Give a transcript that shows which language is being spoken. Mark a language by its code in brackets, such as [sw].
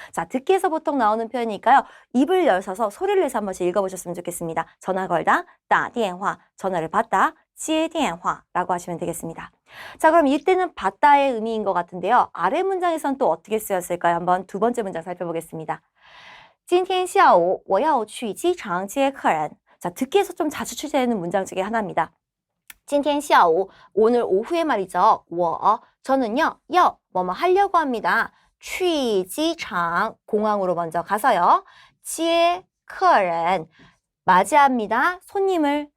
[ko] 자, 듣기에서 보통 나오는 표현이니까요. 입을 열어서 소리를 내서 한 번씩 읽어보셨으면 좋겠습니다. 전화 걸다, 打电话, 전화를 받다, 接电话라고 하시면 되겠습니다. 자, 그럼 이때는 받다의 의미인 것 같은데요. 아래 문장에서는 또 어떻게 쓰였을까요? 한번 두 번째 문장 살펴보겠습니다. [zh] 今天下午我要去机场接客人. [ko] 자, 듣기에서 좀 자주 출제되는 문장 중에 하나입니다. [zh] 今天下午, [ko] 오늘 오후에 말이죠. 我, 저는요, 뭐뭐 하려고 합니다. 去机场, 공항으로 먼저 가서요. 接客人, 맞이합니다. 손님을.